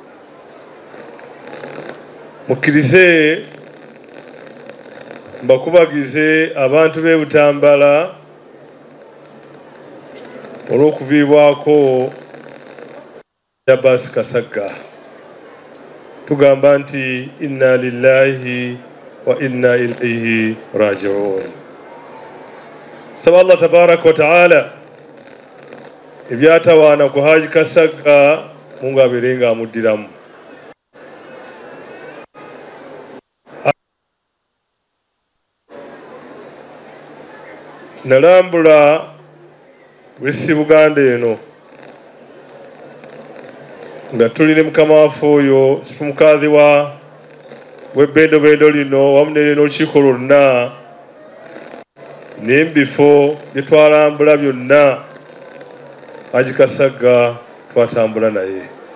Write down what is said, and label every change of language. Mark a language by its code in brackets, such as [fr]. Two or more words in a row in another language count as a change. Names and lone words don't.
[lg] Mukkirize mbakubagize abantu b'e Butambala olw'okuviibwako Abbas Kasagga. Tugamba nti [ar] إنا لله وإنا إليه راجعون. [lg] Saba Allah [ar] تبارك وتعالى [lg] ebyatawaana ku Haji Kasagga Mungu abeerenga amuddiramu. Nalambula wesi Buganda eno nga tuli ne mukama waffe oyo Sifumukadhi w'ebbendobendo lino wamu n'olukiiko lwonna n'embifo bye twalambula byonna Haji Kasagga twatambula naye,